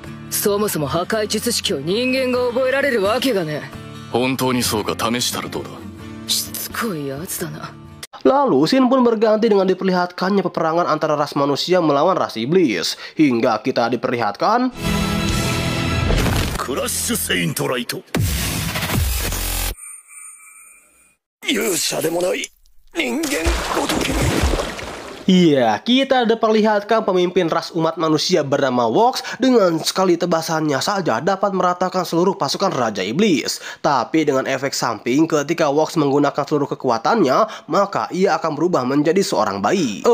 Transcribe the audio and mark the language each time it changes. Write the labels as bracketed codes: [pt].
[ja] そもそも破壊術式を人間が覚えられるわけがね。本当にそうか試したらどうだ。しつこいやつだな。 [id] Lalu scene pun berganti dengan diperlihatkannya peperangan antara ras manusia melawan ras iblis. Hingga kita diperlihatkan [ja] クラッシュセイントライト。勇者でもない人間ごとき。 [id] Iya, kita diperlihatkan pemimpin ras umat manusia bernama Vox dengan sekali tebasannya saja dapat meratakan seluruh pasukan Raja Iblis. Tapi dengan efek samping ketika Vox menggunakan seluruh kekuatannya, maka ia akan berubah menjadi seorang bayi.